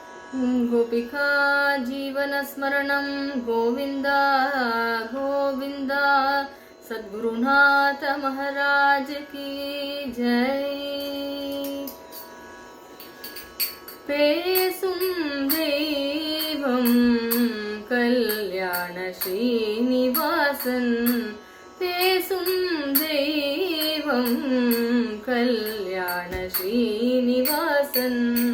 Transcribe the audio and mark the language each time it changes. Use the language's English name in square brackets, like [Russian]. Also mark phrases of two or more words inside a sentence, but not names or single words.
[Sanskrit] गोपिका जीवनस्मरणं गोविन्द गोविन्द सद्गुरुनाथ [Hindi] महाराज की जय। [Tamil] பேசும் தெய்வம் கல்யாண ஸ்ரீனிவாசன், பேசும் தெய்வம் கல்யாண ஸ்ரீனிவாசன்.